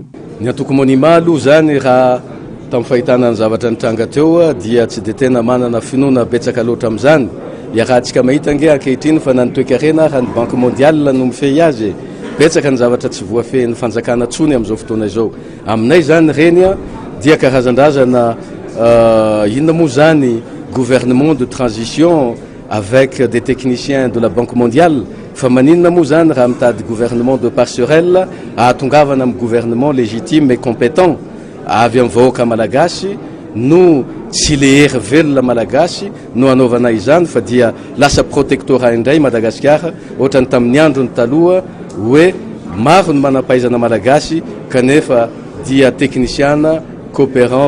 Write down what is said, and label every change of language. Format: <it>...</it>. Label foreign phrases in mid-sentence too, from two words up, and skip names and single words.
<mg>Ny antoko monima aloha zany raha tamin'ny fahitana ny zavatra nitranga teo dia tsy dia tena manana finoana betsaka loatra amin'izany. Rahantsika mahita nge ankehitriny fa nanitoekarena raha ny Banque mondiale no mifehy azy betsaka ny zavatra tsy voafehin'ny fanjakana tsony amin'izao fotoana izao. Aminay zany reny dia karazan-drazana inona moa zany</mg> <fr>gouvernement de transition avec des techniciens de la Banque mondiale</fr> <mg>fa maninona moa zany raha mitady</mg> <fr>gouvernement de passerelle</fr> <mg>ahatongavana amin'ny</mg> <fr>gouvernement légitime et compétent</fr> <mg>avy amin'ny vahoaka malagasy no tsy le hery velona malagasy no anaovana izany fa dia lasa protectorat indray Madagasikara ohatrany tamin'ny androny taloha hoe maro ny manampahaizana malagasy kanefa dia techniciana coopérant</mg>